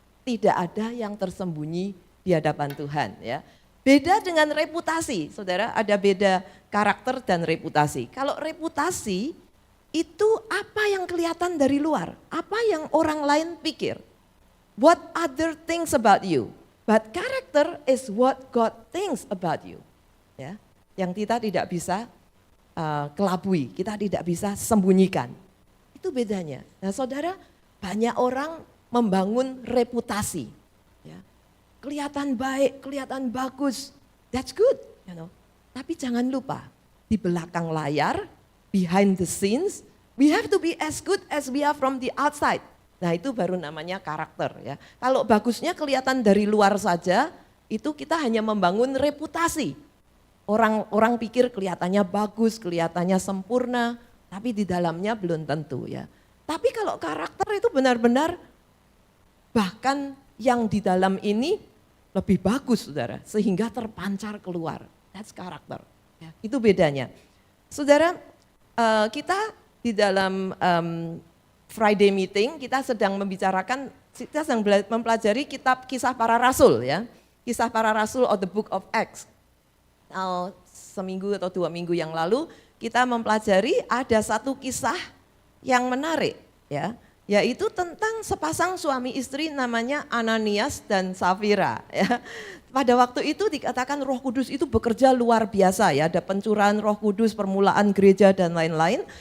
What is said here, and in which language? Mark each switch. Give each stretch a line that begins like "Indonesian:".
Indonesian: Tidak ada yang tersembunyi di hadapan Tuhan, ya. Beda dengan reputasi, saudara, ada beda karakter dan reputasi. Kalau reputasi itu apa yang kelihatan dari luar, apa yang orang lain pikir.
English: What other things about you. But character is what God thinks about you.
Indonesian: Ya, yang kita tidak bisa kelabui, kita tidak bisa sembunyikan. Itu bedanya. Nah, saudara, banyak orang membangun reputasi. Ya. Kelihatan baik, kelihatan bagus,
English: that's good.
Indonesian: Tapi jangan lupa, di belakang layar,
English: behind the scenes, we have to be as good as we are from the outside.
Indonesian: Nah, itu baru namanya karakter. Ya. Kalau bagusnya kelihatan dari luar saja, itu kita hanya membangun reputasi. Orang pikir kelihatannya bagus, kelihatannya sempurna, tapi di dalamnya belum tentu, ya. Tapi kalau karakter itu benar-benar bahkan yang di dalam ini lebih bagus, saudara, sehingga terpancar keluar. That's karakter. Ya, itu bedanya. Saudara, kita di dalam Friday meeting kita sedang membicarakan, kita sedang mempelajari kitab Kisah Para Rasul, ya. Kisah Para Rasul of the Book of Acts. Seminggu atau 2 minggu yang lalu kita mempelajari ada satu kisah yang menarik, ya, yaitu tentang sepasang suami istri namanya Ananias dan Safira, ya. Pada waktu itu dikatakan Roh Kudus itu bekerja luar biasa, ya, ada pencurahan Roh Kudus, permulaan gereja dan lain-lain.